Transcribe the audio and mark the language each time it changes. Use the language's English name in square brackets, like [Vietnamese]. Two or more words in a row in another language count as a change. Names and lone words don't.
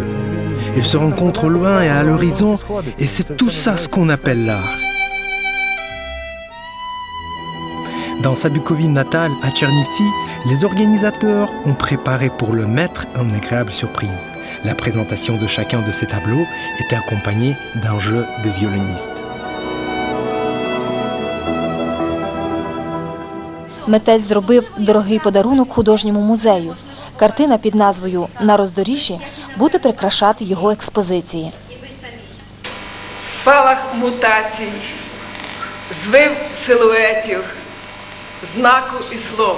[French] Ils se rencontrent au loin et à l'horizon, et c'est tout ça ce qu'on appelle l'art. Dans sa Bukovine natale, à Tchernivtsi, les organisateurs ont préparé pour le maître une agréable surprise. La présentation de chacun de ces tableaux était accompagnée d'un jeu de violonistes. [Ukrainian] Митець зробив дорогий подарунок художньому музею. Картина під назвою «На роздоріжжі» буде прикрашати його експозиції. Спалах мутацій, звив силуетів, знаку і слова.